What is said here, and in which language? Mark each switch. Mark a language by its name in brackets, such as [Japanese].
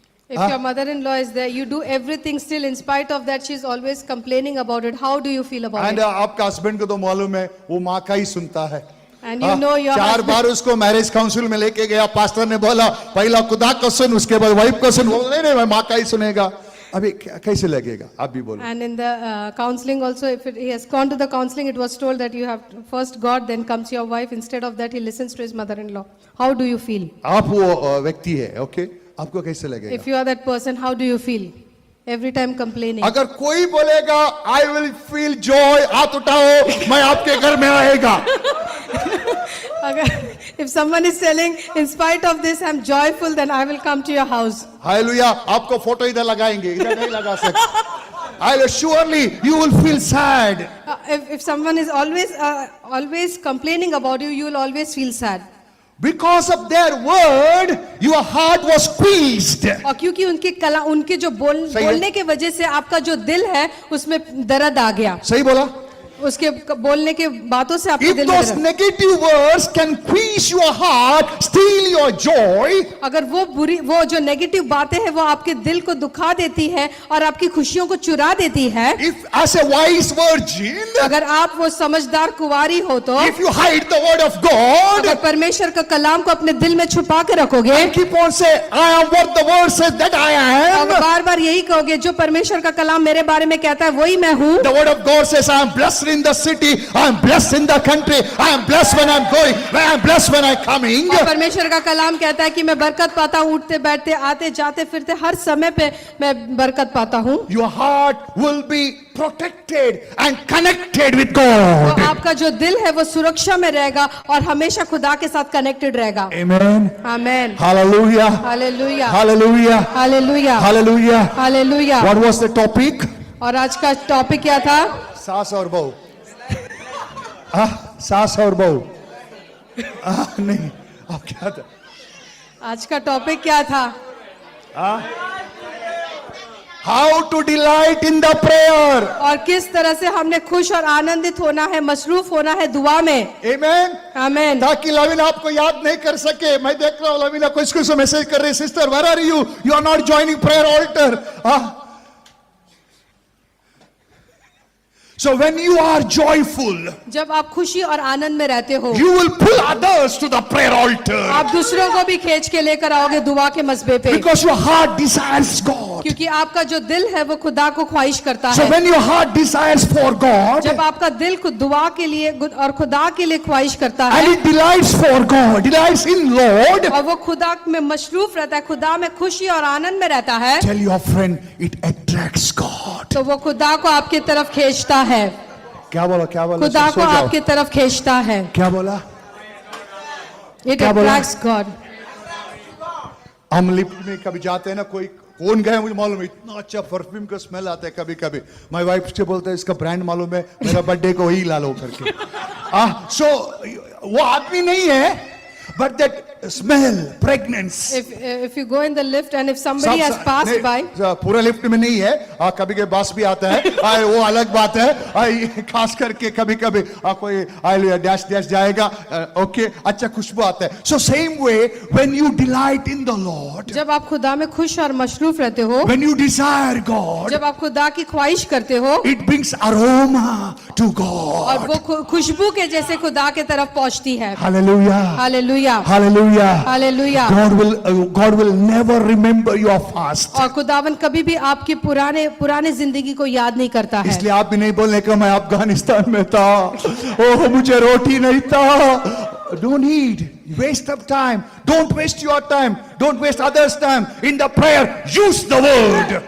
[English] if your mother-in-law is there, you do everything still in spite of that she is always complaining about it. How do you feel about and it? [Hindi] आपका husband को तो मालूम है, वो माँ का ही सुनता है. [English] And you know your 4 husband- [Hindi] बार उसको मैरिज काउंसिल में लेके गया, पास्टर ने बोला पहला खुदा को सुन, उसके बाद वाइफ को सुन. नहीं मैं माँ का ही सुनेगा. अभी कैसे लगेगा, आप भी बोलो. [English] And in the counseling also, if he has gone to the counseling, it was told that you have first God, then comes your wife. Instead of that, he listens to his mother-in-law. How do you feel? [Hindi] आप वो व्यक्ति है, okay, आपको कैसे लगेगा? [English] If you are that person, how do you feel? Every time complaining. [Hindi] अगर कोई बोलेगा [English] I will feel joy, [Hindi] हाथ उठाओ, मैं आपके घर में आएगा. अगर [English] If someone is telling, in spite of this, I'm joyful, then I will come to your house. [Hindi] Hallelujah, आपको फोटो इधर लगाएंगे, इधर नहीं लगा सकते. [English] Surely you will feel sad. If someone is always complaining about you, you will always feel sad. Because of their word, your heart was squeezed. [Hindi] और क्योंकि उनके जो सही है। बोलने के वजह से आपका जो दिल है उसमें दर्द आ गया. सही बोला? उसके बोलने के बातों से आपके [English] If [Hindi] दिल में [English] those [Hindi] दर्द. [English] negative words can squeeze your heart, steal your joy, [Hindi] अगर वो जो नेगेटिव बातें हैं वो आपके दिल को दुखा देती है और आपकी खुशियों को चुरा देती है. [English] if as a wise virgin, [Hindi] अगर आप वो समझदार कुंवारी हो तो [English] if you hide the word of God, [Hindi] अगर परमेश्वर का कलाम को अपने दिल में छुपा के रखोगे [English] and keep on saying, I am what the word says that I [Hindi] और [English] am. [Hindi] बार बार यही कहोगे जो परमेश्वर का कलाम मेरे बारे में कहता है वही मैं हूँ. [English] The word of God says, I am blessed in the city, I am blessed in the country, I am blessed when I am going, I am blessed when I am coming. [Hindi] और परमेश्वर का कलाम कहता है कि मैं बरकत पाता हूँ उठते बैठते आते जाते फिरते हर समय पे मैं बरकत पाता हूँ. [English] Your heart will be protected and connected with [Hindi] तो [English] God. [Hindi] आपका जो दिल है वो सुरक्षा में रहेगा और हमेशा खुदा के साथ कनेक्टेड रहेगा. [English] Amen. [Hindi] Amen. [English] Hallelujah. [Hindi] Hallelujah. [English] Hallelujah. [Hindi] Hallelujah. [English] Hallelujah. [Hindi] Hallelujah. [English] What was the topic? [Hindi] और आज का टॉपिक क्या था? सास और बहू. सास और बहू. नहीं, अब क्या था? आज का टॉपिक क्या था? [English] How to delight in the prayer. [Hindi] और किस तरह से हमने खुश और आनंदित होना है, मसरूफ होना है दुआ में. [English] Amen. [Hindi] आमेन. ताकि लविना आपको याद नहीं कर सके. मैं देख रहा हूँ लविना को इसको मैसेज कर रही, sister [English] where are you? You are not joining prayer altar. So when you are joyful, [Hindi] जब आप खुशी और आनंद में रहते हो [English] you will pull others to the prayer altar. [Hindi] आप दूसरों को भी खींच के लेकर आओगे दुआ के मसबे पे. [English] Because your heart desires God. [Hindi] क्योंकि आपका जो दिल है वो खुदा को ख्वाहिश करता [English] So [Hindi] है. [English] when your heart desires for God, [Hindi] जब आपका दिल को दुआ के लिए और खुदा के लिए ख्वाहिश करता [English] and [Hindi] है [English] it delights for God, delights in Lord, [Hindi] और वो खुदा में मशरूफ रहता है, खुदा में खुशी और आनंद में रहता है, [English] tell your friend it attracts God. [Hindi] तो वो खुदा को आपकी तरफ खींचता है. क्या बोला? क्या बोला? खुदा [English] सो [Hindi] को जाओ. आपकी तरफ खींचता है. क्या बोला? [English] It [Hindi] क्या बोला? [English] attracts God. [Hindi] हम लिफ्ट में कभी जाते हैं ना, कोई कौन गया मुझे मालूम है, इतना अच्छा परफ्यूम का स्मेल आता है कभी कभी. माय वाइफ से बोलते हैं इसका ब्रांड मालूम है, मेरा बर्थडे को वही ला लो करके. सो वो आदमी नहीं है, [English] but that smell, fragrance. If you go in the lift and if somebody has passed by, [Hindi] पूरा लिफ्ट में नहीं है, कभी कभी बस भी आता है, वो अलग बात है. खास करके कभी कभी कोई डैश डैश जाएगा, ओके, अच्छा खुशबू आता है. [English] So same way when you delight in the Lord, [Hindi] जब आप खुदा में खुश और मशरूफ रहते हो, [English] when you desire God, [Hindi] जब आप खुदा की ख्वाहिश करते हो, [English] it brings aroma to [Hindi] और [English] God. [Hindi] वो खुशबू के जैसे खुदा के तरफ पहुंचती है. [English] Hallelujah. [Hindi] Hallelujah. [English] Hallelujah. [Hindi] Hallelujah. [English] God will never remember your fast. [Hindi] और खुदावन कभी भी आपकी पुराने जिंदगी को याद नहीं करता है. इसलिए आप भी नहीं बोलने का मैं अफगानिस्तान में था, ओह मुझे रोटी नहीं था. [English] Don't need waste of time. Don't waste your time. Don't waste others' time. In the prayer, use the word.